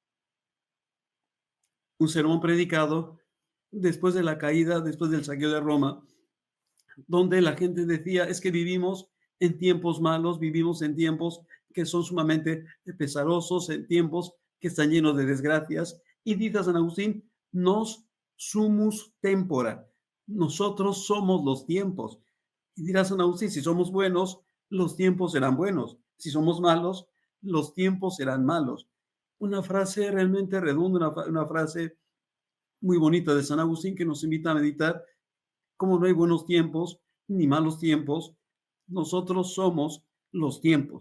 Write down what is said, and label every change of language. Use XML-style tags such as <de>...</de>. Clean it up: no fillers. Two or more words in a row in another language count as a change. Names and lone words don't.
<es>Un sermón predicado después de la caída, después del saqueo de Roma, donde la gente decía, es que vivimos en tiempos malos, vivimos en tiempos que son sumamente pesarosos, en tiempos que están llenos de desgracias. Y dice San Agustín,</es> <la>nos sumus tempora,</la> <es>nosotros somos los tiempos. Y dirá San Agustín, si somos buenos, los tiempos serán buenos. Si somos malos, los tiempos serán malos. Una frase realmente redonda, una frase muy bonita de San Agustín que nos invita a meditar como no hay buenos tiempos ni malos tiempos, nosotros somos los tiempos.</es>